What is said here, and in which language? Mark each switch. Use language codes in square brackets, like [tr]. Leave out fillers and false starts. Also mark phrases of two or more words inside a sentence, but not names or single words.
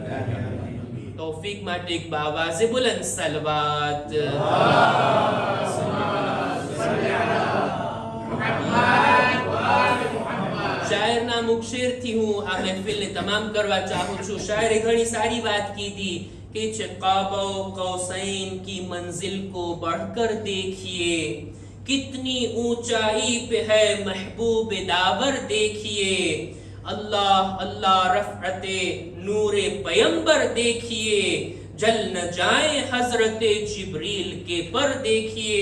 [gu] તૌફીક માટે એક [ur] باآواز بلند صلوات. [gu] શાયરના મુખશેરથી હું આ મહેફિલને તમામ કરવા ચાહું છું. શાયરે ઘણી સારી વાત કીધી [ur] کہ قاب قوسین کی منزل کو بڑھ کر دیکھیے, کتنی اونچائی پہ ہے محبوب داور دیکھیے. اللہ اللہ رفعت نور پیمبر دیکھیے, جل نہ جائیں حضرت جبریل کے پر دیکھیے.